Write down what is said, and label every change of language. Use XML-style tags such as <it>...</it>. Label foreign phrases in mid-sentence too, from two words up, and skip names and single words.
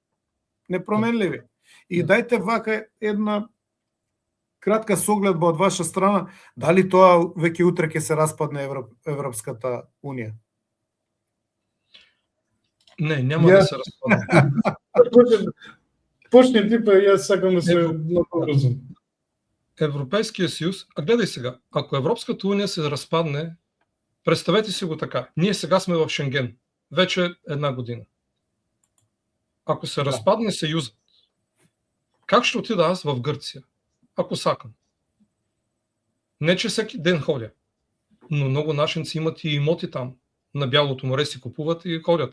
<mk>И дајте вака една кратка согледба од ваша страна, дали тоа веќе утре ќе се распадне Европската унија? Не, нема да се распадне. Почни ти, па јас сакам да се много брзам. Европейскиот съюз, а гледај сега, ако Европската унија се распадне,</mk> <bg>представете си го така, ние сега сме в Шенген, вече една година. Ако се разпадне Съюзът, как ще отида аз в Гърция, ако сакам? Не, че всеки ден ходя, но много нашинци имат и имоти там, на Бялото море си купуват и ходят.</bg>